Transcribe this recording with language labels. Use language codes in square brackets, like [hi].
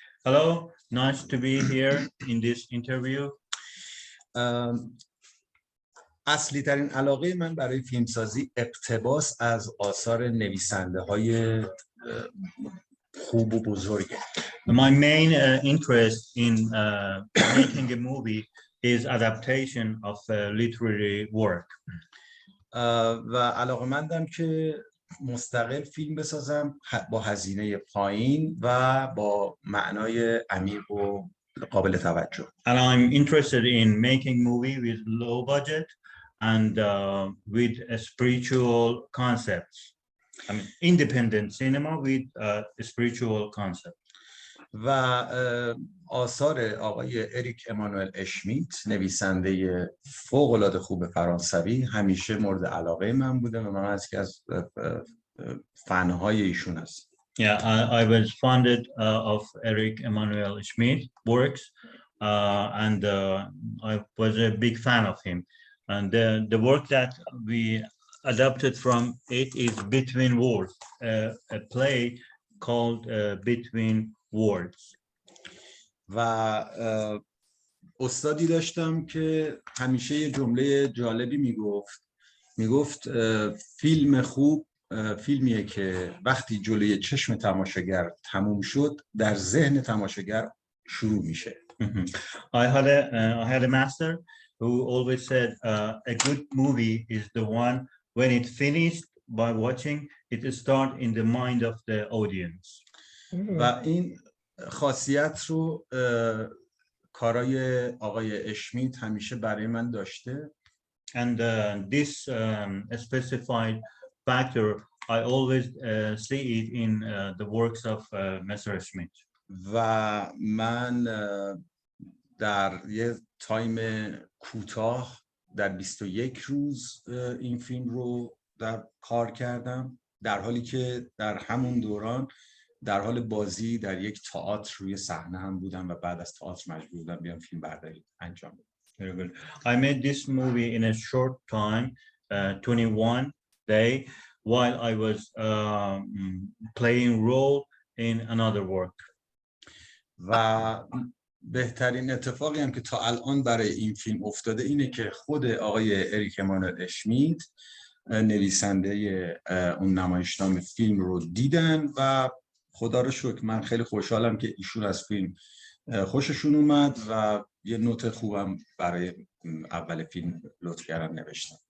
[en] Hello, nice to be here in this interview. [fa] اصلی ترین علاقه من برای فیلمسازی اقتباس از آثار نویسنده های خوب و بزرگه. [en] My main interest in making a movie is adaptation of literary work. [fa] و علاقه‌مندم که مستقل فیلم بسازم با هزینه پایین و با معنای عمیق و قابل توجه. [en] And I'm interested in making movie with low budget and with a spiritual concepts. I mean, independent cinema with a spiritual concept. [fa] و آثار آقای اریک امانوئل اشمیت، نویسنده فوق‌العاده خوب فرانسوی، همیشه مورد علاقه من بوده و من از فن‌های ایشون هستم. [en] Yeah, I was fond of Eric Emmanuel Schmidt works, and I was a big fan of him. And the work that we adapted from it is Between Worlds, a play called Between Worlds. [fa] و استادی داشتم که همیشه یه جمله جالبی میگفت فیلم خوب فیلمیه که وقتی جلوی چشم تماشاگر تموم شد در ذهن تماشاگر شروع میشه. [en] I had a master who always said a good movie is the one when it finished by watching it start in the mind of the audience. [fa] و این خاصیت رو کارای آقای اشمیت همیشه برای من داشته. [en] And this specified factor I always see it in the works of Mr. Schmidt. [fa] و من در یه تایم کوتاه در 21 روز این فیلم رو در کار کردم، در حالی که در همون دوران در حال بازی در یک تئاتر روی صحنه هم بودم و بعد از تئاتر مجبور بودم بیام فیلم برداری انجام بدم. [en] Very good. I made this movie in a short time, 21 day, while I was playing role in another work. [fa] و بهترین اتفاقی هم که تا الان برای این فیلم افتاده اینه که خود آقای اریک امانوئل اشمیت نویسنده اون نمایشنامه فیلم رو دیدن و خدا رو شکر من خیلی خوشحالم که ایشون از فیلم خوششون اومد و یه نوت خوبم برای اول فیلم لطف کردن نوشتن.